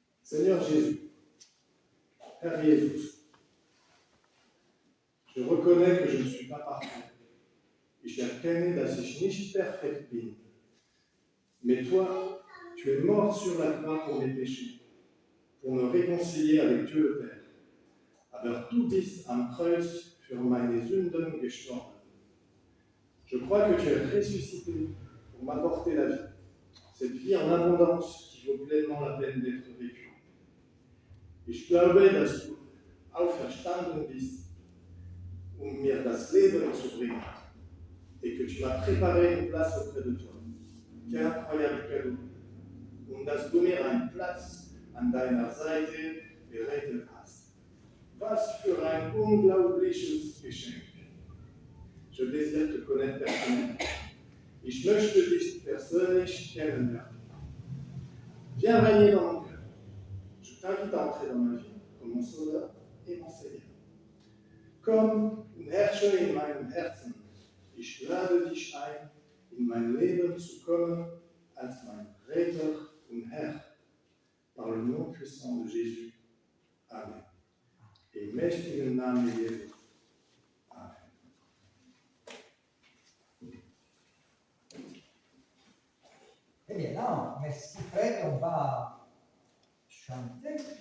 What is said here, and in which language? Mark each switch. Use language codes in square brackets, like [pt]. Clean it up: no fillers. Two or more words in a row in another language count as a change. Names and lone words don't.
[fr] Seigneur Jésus, [de] Herr Jesus, [fr] je reconnais que je ne suis pas parfait. [de] Ich erkenne, dass ich nicht perfekt bin. [fr] Mais toi, tu es mort sur la croix pour mes péchés, pour me réconcilier avec Dieu le Père. [de] Aber du bist am Kreuz für meine Sünden gestorben. [fr] Je crois que tu es ressuscité pour m'apporter la vie, cette vie en abondance qui vaut pleinement la peine d'être vécue. [de] Ich glaube, dass du auferstanden bist, mir das Leben zu bringen, [fr] et que tu m'as préparé une place auprès de toi. Quel incroyable cadeau! [de] Und dass du mir einen Platz an deiner Seite bereitet hast. Was für ein unglaubliches Geschenk! [fr] Je désire te connaître personnellement. [de] Ich möchte dich persönlich kennenlernen. [fr] Viens régner dans mon cœur. Je t'invite à entrer dans ma vie comme mon sauveur et mon Seigneur. [de] Komm und herrsche in meinem Herzen. Ich lade dich ein, in mein Leben zu kommen als mein Retter und Herr. [fr] Par le nom puissant de Jésus. Amen. [de] Im mächtigen Namen Jesu. Amen. [fr] Eh bien, là, merci Fred, on va chanter.